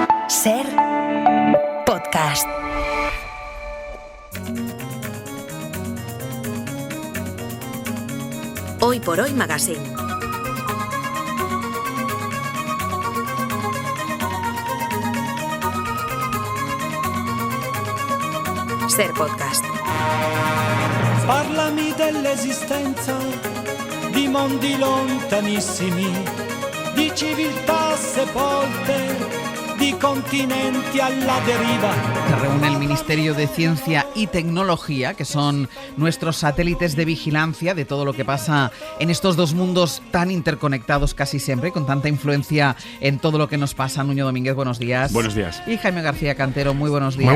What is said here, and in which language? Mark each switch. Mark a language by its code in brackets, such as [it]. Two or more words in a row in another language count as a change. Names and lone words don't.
[es] Ser podcast. Hoy por Hoy Magazine. Ser podcast. [it] Parlami dell'esistenza di mondi lontanissimi, di civiltà sepolte, di continenti alla deriva. [es] Se reúne el Ministerio de Ciencia y Tecnología, que son nuestros satélites de vigilancia de todo lo que pasa en estos dos mundos tan interconectados casi siempre, con tanta influencia en todo lo que nos pasa. Nuño Domínguez, buenos días. Buenos días. Y Jaime García Cantero, muy buenos días.